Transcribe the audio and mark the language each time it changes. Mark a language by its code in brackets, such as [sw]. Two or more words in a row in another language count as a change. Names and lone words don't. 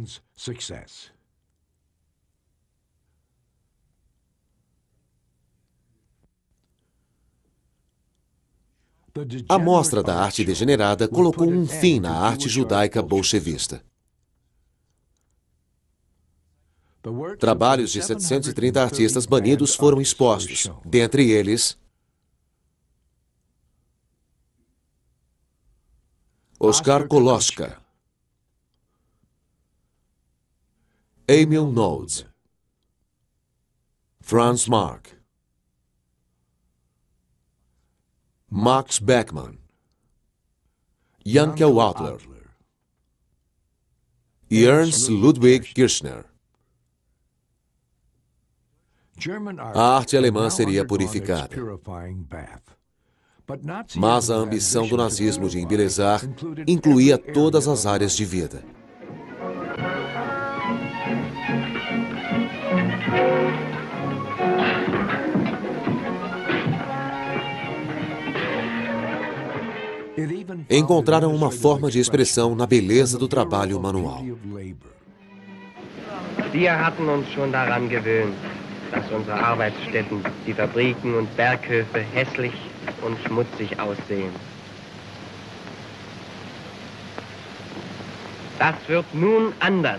[pt] A mostra da arte degenerada colocou um fim na arte judaica bolchevista. Trabalhos de 730 artistas banidos foram expostos, dentre eles Oskar Koloschka, Emil Nolde, Franz Marc, Max Beckmann, Jankel Adler e Ernst Ludwig Kirchner. A arte alemã seria purificada. Mas a ambição do nazismo de embelezar incluía todas as áreas de vida. Encontraram uma forma de expressão na beleza do trabalho manual. [de] Wir hatten uns schon daran gewöhnt, dass unsere Arbeitsstätten, die Fabriken und Berghöfe hässlich und schmutzig aussehen. Das wird nun anders.